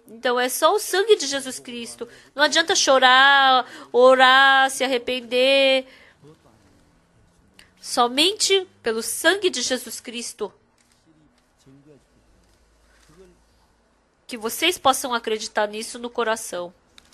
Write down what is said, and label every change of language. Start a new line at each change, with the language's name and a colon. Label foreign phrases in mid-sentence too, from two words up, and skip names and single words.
Portuguese: Então é só o sangue de Jesus Cristo. Não adianta chorar, orar, se arrepender. Somente pelo sangue de Jesus Cristo.
Korean: 증거해 주고 그걸
Portuguese: Que vocês possam acreditar nisso no coração.